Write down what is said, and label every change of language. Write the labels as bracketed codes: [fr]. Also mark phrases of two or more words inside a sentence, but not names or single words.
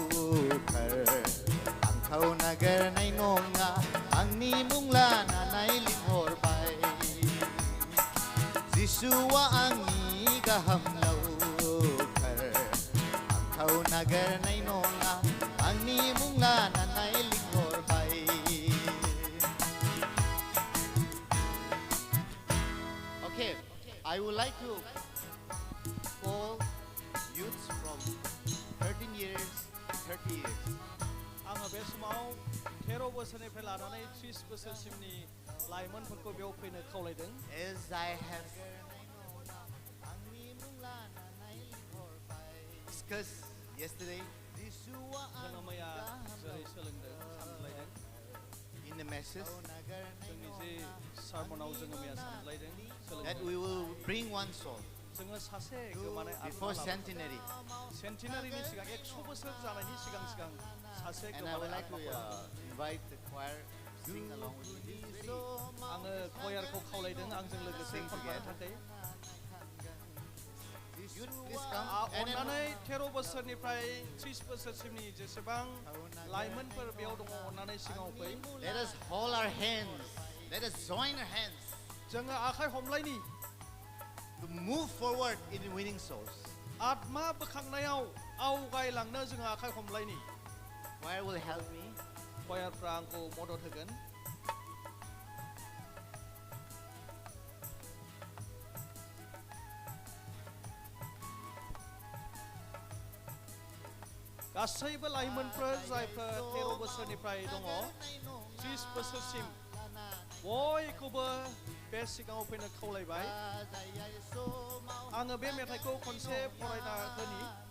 [brx] Kau nagar nay nonga ang nimong lana nay linghor bay Jisua ang nigaham lau Kau nagar nay nonga ang nimong lana nay linghor bay [en] Okay, I would like to call youths from 13 years to 30 years [brx] आङो बे समाव 13 बोसोरनिफ्राय लानानै 30 बोसोरसिमनि लाइमोनफोरखौ बेयाव फैनो खावलायदों [en] As I have discussed yesterday [brx] जोङो मैया जेरै सोलोंदों सानज्लायदों [en] in the message [brx] जोंनि जे सारमनाव जोङो मैया सानज्लायदों [en] that [brx] सोलोंदों [en] we will bring one soul [brx] जोङो सासे गोमानाय [en] before [brx] आत्मा [en] centenary [brx] सेन्टिनारिनि सिगां 100 बोसोर जानायनि सिगां सासे [en] and I would [brx] गोमानाय [en] like to [brx] आत्माखौ [en] invite the choir to sing along with me [brx] आङो कयारखौ खावलायदों आंजों लोगोसे खनफानो थाखाय [en] youth please come and then [brx] अन्नानै 13 बोसोरनिफ्राय 30 बोसोरसिमनि जेसेबां लाइमोनफोर बेयाव दङ अन्नानै सिगाङाव फै [en] let us hold our hands let us join our hands [brx] जोङो आखाइ हमलायनि [en] to move forward in winning souls [brx] आत्मा बोखांनायाव आवगायलांनो जोङो आखाइ हमलायनि [en] choir will help me [brx] कयारफ्रा आंखौ मदद होगोन गासैबो लाइमोनफोर जायफोर 13 बोसोरनिफ्राय दङ 30 बोसोरसिम बयखौबो बे सिगाङाव फैनो खावलायबाय आङो बे मेथाइखौ खनसे फरायना होनि